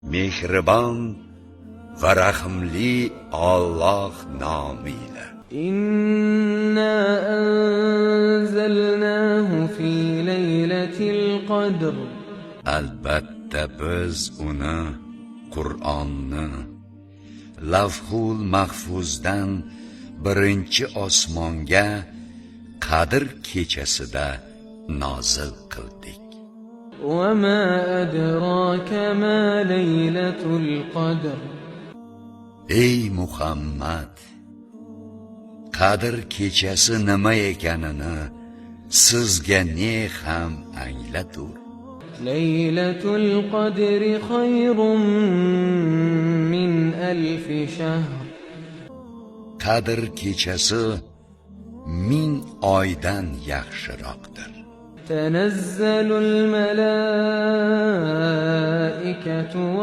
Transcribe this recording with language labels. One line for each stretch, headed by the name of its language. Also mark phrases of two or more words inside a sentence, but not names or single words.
Uzbek: mehribon va rahimli Alloh nomiyle.
Arabic: إنا أنزلناه في ليلة القدر.
Uzbek: Albatta biz uni, Qur'onni Lavhul Mahfuzdan birinchi osmonga Qadr kechasida nozil qildik.
Arabic: وما أدراك ما ليلة القدر.
Uzbek: Ey Muhammad, Qadr kechasi nima ekanini sizga ne ham anglatur.
Arabic: ليلة القدر خير من 1000 شهر.
Uzbek: Qadr kechasi 1000 oydan yaxshiroqdir.
Arabic: تنزل الملائكة